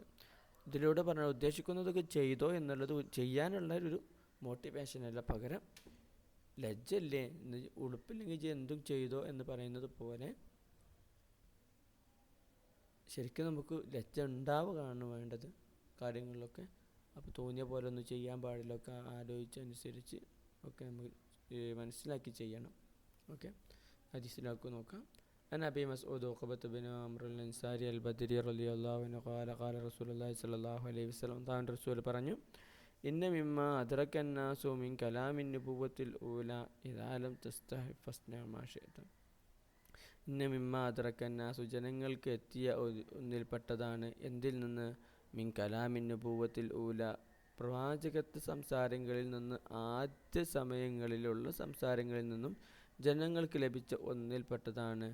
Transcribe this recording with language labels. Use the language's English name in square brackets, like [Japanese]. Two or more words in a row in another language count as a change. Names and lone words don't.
[Malayalam] ഇതിലൂടെ പറഞ്ഞ ഉദ്ദേശിക്കുന്നതൊക്കെ ചെയ്തോ എന്നുള്ളത് ചെയ്യാനുള്ള ഒരു മോട്ടിവേഷനല്ല, പകരം ലജ്ജല്ലേ, ഉടുപ്പില്ലെങ്കിൽ എന്തും ചെയ്തോ എന്ന് പറയുന്നത് പോലെ ശരിക്കും നമുക്ക് ലജ്ജ ഉണ്ടാവുകയാണ് വേണ്ടത് കാര്യങ്ങളിലൊക്കെ. അപ്പോൾ തോന്നിയ പോലെ ഒന്നും ചെയ്യാൻ പാടില്ല, ഒക്കെ ആലോചിച്ചനുസരിച്ച് ഒക്കെ നമുക്ക് മനസ്സിലാക്കി ചെയ്യണം. ഓക്കെ, ഹദീസിലേക്ക് നോക്കാം. [Arabic] عن أبي مسعود عقبة بن عمرو الأنصاري البدري رضي الله عنه قال قال رسول الله صلى الله عليه وسلم [Malayalam] താൻ റസൂൽ പറഞ്ഞു, [Arabic] إن مما أدرك الناس من كلام النبوة الأولى إذا لم تستحي فاصنع ما شئت. إن مما أدرك الناس [Malayalam] ജനങ്ങൾക്ക് എത്തിയ ഒന്നിൽപ്പെട്ടതാണ്. എന്തിൽ നിന്ന്? [Arabic] من كلام النبوة الأولى, [Malayalam] പ്രവാചകത്വ സംസാരങ്ങളിൽ നിന്ന്, ആദ്യ സമയങ്ങളിലുള്ള സംസാരങ്ങളിൽ നിന്നും ജനങ്ങൾക്ക് ലഭിച്ച ഒന്നിൽപ്പെട്ടതാണ്.